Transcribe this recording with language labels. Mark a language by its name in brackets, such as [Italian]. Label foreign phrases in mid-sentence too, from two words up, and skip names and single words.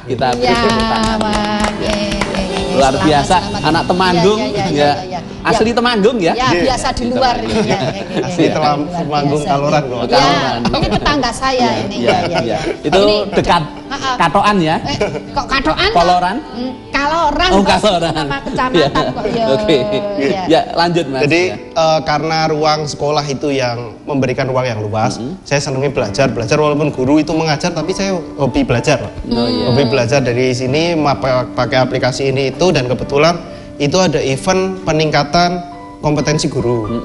[Indonesian] Kita beri tepuk tangan. Luar biasa, anak Temanggung asli Temanggung ya. Ya, biasa di luar ini. Asli Temanggung Kaloran loh. Ini tetangga saya ini. Itu dekat Katoan ya. Kok Katoan? Koloran? Kaloran. Oh, Kaloran. Nama kecamatan kok. Oke. Ya, lanjut Mas. Jadi karena ruang sekolah itu yang memberikan ruang yang luas, saya senangnya belajar walaupun guru itu mengajar, tapi saya hobi belajar. Hobi belajar dari sini pakai aplikasi ini itu, dan kebetulan itu ada event peningkatan kompetensi guru.